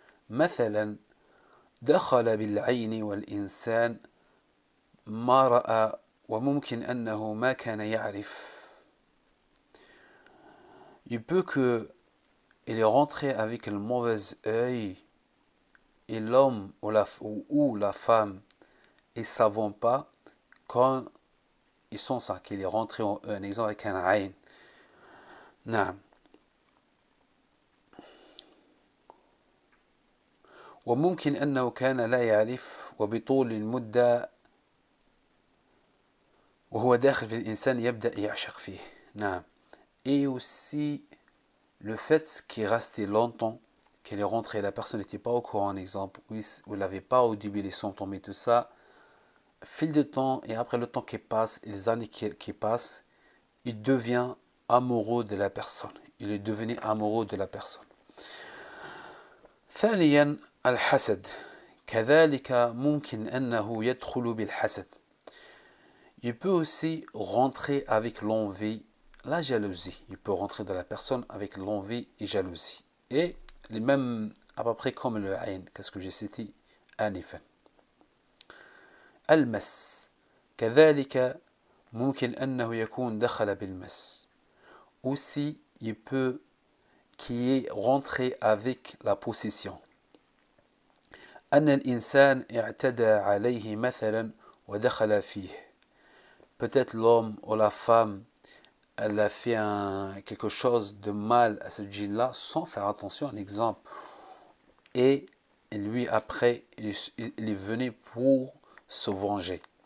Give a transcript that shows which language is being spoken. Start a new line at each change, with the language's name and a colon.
Arabic: مثلا دخل بالعين والإنسان ما رأى وممكن أنه ما كان يعرف.
French: Il peut que il est rentré avec le mauvais œil et l'homme ou la femme ils ne savent pas quand ils sont ça, qu'il est rentré en eux. Un exemple avec un ayn.
Arabic: نعم. وممكن أنه كان لا يعرف وبطول المدة وهو داخل في الإنسان يبدأ يعشق فيه. نعم.
French: Et aussi le fait qu'il est resté longtemps, qu'il est rentré, la personne n'était pas au courant, un exemple, où il n'avait pas au début les symptômes et tout ça, fil de temps, et après le temps qui passe, les années qui passent, il devient amoureux de la personne. Il est devenu amoureux de la personne.
Arabic: ثانيا الحسد. كذلك ممكن أنه يدخل بالحسد.
French: Il peut aussi rentrer avec l'envie, la jalousie. Il peut rentrer dans la personne avec l'envie et jalousie. Et les mêmes, à peu près comme le ayn, qu'est-ce que j'ai cité آنفا.
Arabic: المس. كذلك ممكن أنه يكون دخل بالمس.
French: Aussi, il peut qui est rentré avec la possession.
Arabic: أن الإنسان اعتدى عليه مثلا ودخل فيه.
French: Peut-être l'homme ou la femme, elle a fait quelque chose de mal à ce djinn-là sans faire attention à l'exemple. Et lui, après, il est venu pour se venger.